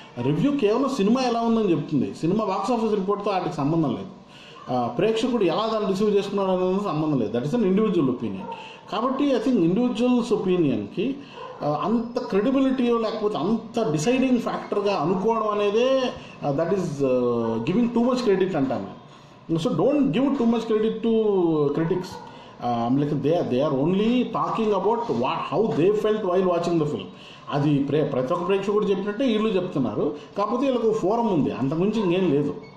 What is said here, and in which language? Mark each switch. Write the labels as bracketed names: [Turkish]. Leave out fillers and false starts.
[Telugu] Review కేవలం cinema ఎలా ఉందని చెప్తుంది, సినిమా బాక్స్ ఆఫీస్ రిపోర్ట్తో వాటికి సంబంధం లేదు. ప్రేక్షకుడు ఎలా దాన్ని రిసీవ్ చేసుకున్నాడు అనేది సంబంధం లేదు. [English] That is an individual opinion. [Telugu] కాబట్టి [English] I think [Telugu] ఇండివిజువల్స్ ఒపీనియన్కి అంత క్రెడిబిలిటీ లేకపోతే అంత డిసైడింగ్ ఫ్యాక్టర్గా అనుకోవడం అనేదే [English] that is giving too much credit [Telugu] అంటాను. [English] So don't give too much credit to critics. Like they are only talking about how they felt while watching the film. [Telugu] అది ప్రతి ఒక్క ప్రేక్షకుడు చెప్పినట్టే వీళ్ళు చెప్తున్నారు, కాకపోతే వీళ్ళకు ఫోరం ఉంది, అంతకుమించి ఇంకేం లేదు.